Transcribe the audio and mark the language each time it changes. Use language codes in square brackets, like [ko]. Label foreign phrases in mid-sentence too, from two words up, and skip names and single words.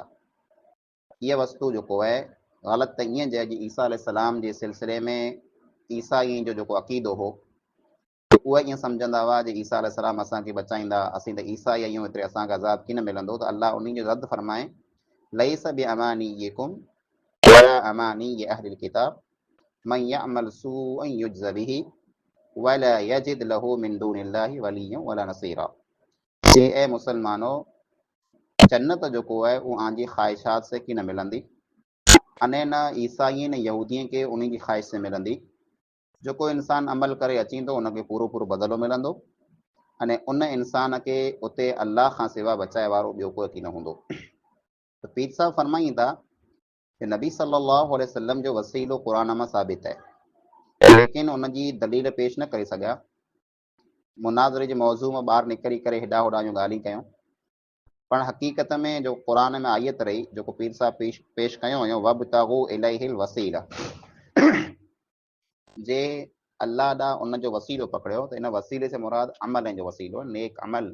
[sd] इहा वस्तु जेको आहे ग़लति त ईअं जे अॼु ईसा अलैहिस्सलाम जे सिलसिले में ईसाई जो जेको अक़ीदो हो उहे ईअं सम्झंदा हुआ जे ईसा अलैहिस्सलाम असांखे बचाईंदा, असीं त ईसाई आहियूं, एतिरे असांखे अज़ाब कीन मिलंदो। त अल्लाह उन जो रद्द फरमाए [ar] لیس بأمانیکم ولا أمانی أهل الکتاب من یعمل سوءا یجز به ولا یجد له من دون الله ولیا ولا نصیرا. [sd] जे ए मुसलमानो जन्नत जेको आहे उहो आंजी ख़्वाहिशात से की न मिलंदी, अने न ईसाई न यहूदियुनि खे उन जी ख़्वाहिश से मिलंदी। जेको इंसान अमल करे अचींदो उनखे पूरो पूरो बदिलो मिलंदो, अने उन इंसान खे उते अल्लाह खां सवाइ बचाए वारो ॿियो कोई की न हूंदो। त पीर साहब फरमाईं था कि नबी [ar] صلى الله عليه وسلم [sd] जो वसीलो क़ुरान मां साबित है, लेकिन उन जी दलील पेश न करे सघिया। मुनाज़रे जे मौज़ू मां ॿाहिरि निकिरी करे हेॾा होॾा जूं ॻाल्हियूं कयूं, पर हक़ीक़त में जो क़ुरान में आयत रही जेको पीर साहब पेश कयो हुयो [ar] وابتغوا إليه الوسيلة, [sd] जे अल्लाह ॾांहुं उन जो वसीलो पकड़ियो त इन वसीले से मुराद अमल जो वसीलो, नेक अमल।